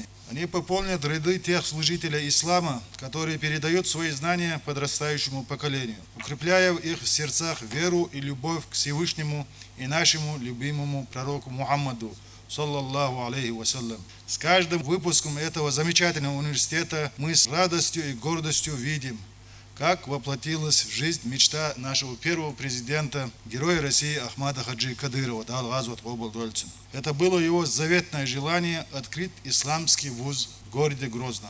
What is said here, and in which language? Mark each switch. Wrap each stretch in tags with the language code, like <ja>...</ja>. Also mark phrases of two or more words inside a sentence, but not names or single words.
<ru>Они пополнят ряды тех служителей ислама, которые передают свои знания подрастающему поколению, укрепляя в их сердцах веру и любовь к Всевышнему и нашему любимому пророку Мухаммаду,</ru> <ar>صلى الله عليه وسلم.</ar> <ru>С каждым выпуском этого замечательного университета мы с радостью и гордостью видим, как воплотилась в жизнь мечта нашего первого президента, героя России Ахмата Хаджи Кадырова. Это было его заветное желание открыть исламский вуз в городе Грозном.</ru>